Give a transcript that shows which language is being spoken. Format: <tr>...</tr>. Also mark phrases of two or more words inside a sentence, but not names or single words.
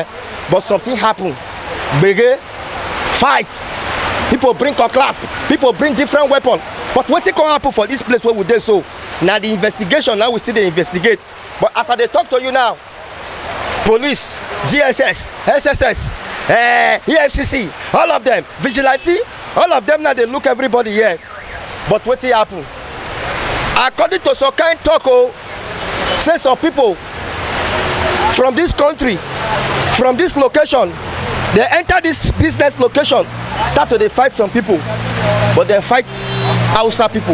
<pcm>But something happen. Bege, fight. People bring cutlass. People bring different weapons. But what can happen for this place where we dey so? Now the investigation, now we still dey investigate. But as I dey talk to you now, police, DSS, SSS, EFCC, all of them, vigilante, all of them now they look everybody here. But what happen? According to some kind talk, say some people from this country, from this location, they enter this business location, start to fight some people, but they fight Hausa people.</pcm>